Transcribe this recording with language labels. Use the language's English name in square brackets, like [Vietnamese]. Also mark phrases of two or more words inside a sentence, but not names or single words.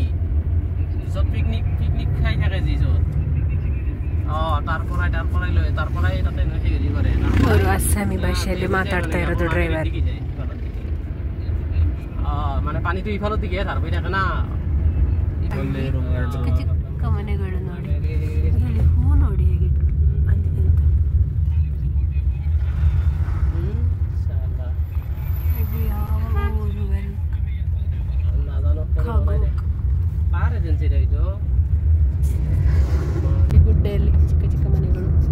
[Assamese] য'ত পিকনিক খাই থাকে যি য'ত তাৰ পৰাই তাতে হেৰি কৰে। [Kannada] ಅವರು ಅಸ್ಸಾಮಿ ಭಾಷೆಯಲ್ಲಿ ಮಾತಾಡ್ತಾ ಇರೋದು ಡ್ರೈವರ್. [Assamese] মানে পানীটো ইফালৰ দিকে ধাৰ হৈ থাকে না। [Kannada] ಚಿಕ್ಕ ಚಿಕ್ಕ ಮನೆಗಳು ನೋಡಿ. ಅದರಲ್ಲಿ ಹೂ ನೋಡಿ ಹೇಗೆ ಬಂದಿದೆ ಅಂತ. ಗುಡ್ಡೆಯಲ್ಲಿ ಚಿಕ್ಕ ಚಿಕ್ಕ ಮನೆಗಳು.